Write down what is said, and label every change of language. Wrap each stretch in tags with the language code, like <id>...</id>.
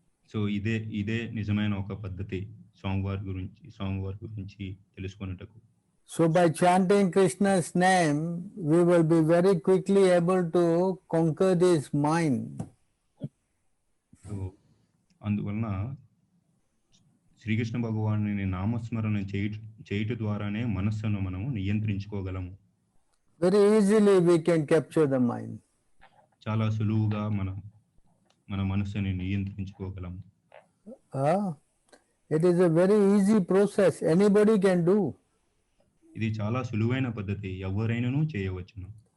<te>So ఇదే నిజమైన ఒక పద్ధతి స్వామివారి గురించి తెలుసుకొనుటకు.</te> <en>So by chanting Krishna's name, we will be very quickly able to conquer this mind.</en> <te>So అందువలన శ్రీకృష్ణ భగవానుని నామస్మరణ చేయుట ద్వారానే మనస్సును మనము నియంత్రించుకోగలము.</te> <en>Very easily we can capture the mind.</en> <te>చాలా సులువుగా మన మనస్సుని నియంత్రించుకోగలము.</te> <en>It is a very easy process. Anybody can do.</en> <te>ఇది చాలా సులువైన పద్ధతి, ఎవరైనాను చేయవచ్చును.</te>